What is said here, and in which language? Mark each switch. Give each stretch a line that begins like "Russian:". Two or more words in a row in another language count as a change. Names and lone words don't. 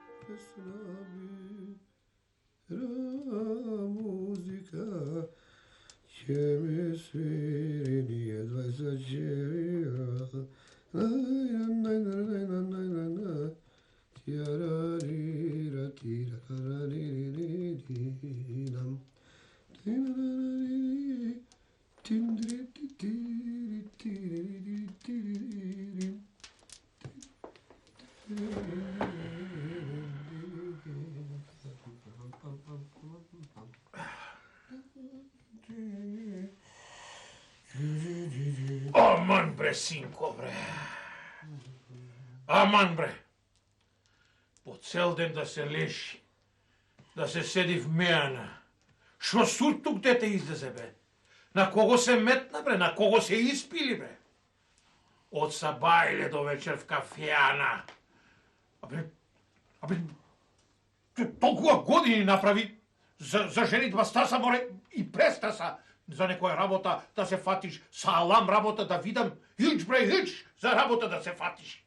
Macedonian: pesna bira muzika će mi sviri nije 24 Tirarira tira karariririnam Tindri tiri tiri tiri Aman bre, sinko bre. Aman bre. Po цел ден да се леши, да се седи в мејана. Шо суртук дете излезе бе? На кого се метна бре? На кого се испили бре? Од сабајле до вечер в кафејана. Абе, толкова години направи за женитба стаса море и престаса за некоја работа да се фатиш, са алам работа да видам, хич бре, хич за работа да се фатиш.